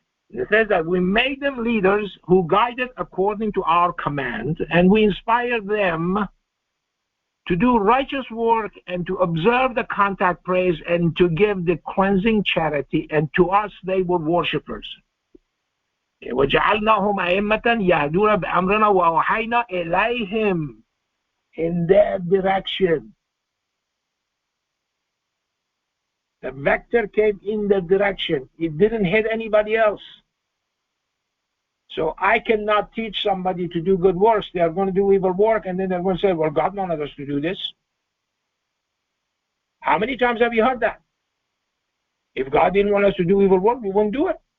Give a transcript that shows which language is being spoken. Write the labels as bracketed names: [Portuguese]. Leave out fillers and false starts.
[English] It says that we made them leaders who guided according to our command, and we inspired them to do righteous work and to observe the contact praise and to give the cleansing charity, and to us they were worshippers. [Arabic] وَجَعَلْنَاهُمْ أَئِمَّةً يَهْدُونَ بِأَمْرِنَا وَأَوْحَيْنَا إِلَيْهِمْ, [English] in their direction. The vector came in the direction. It didn't hit anybody else. So I cannot teach somebody to do good works. They are going to do evil work, and then they're going to say, well, God wanted us to do this. How many times have you heard that? If God didn't want us to do evil work, we wouldn't do it.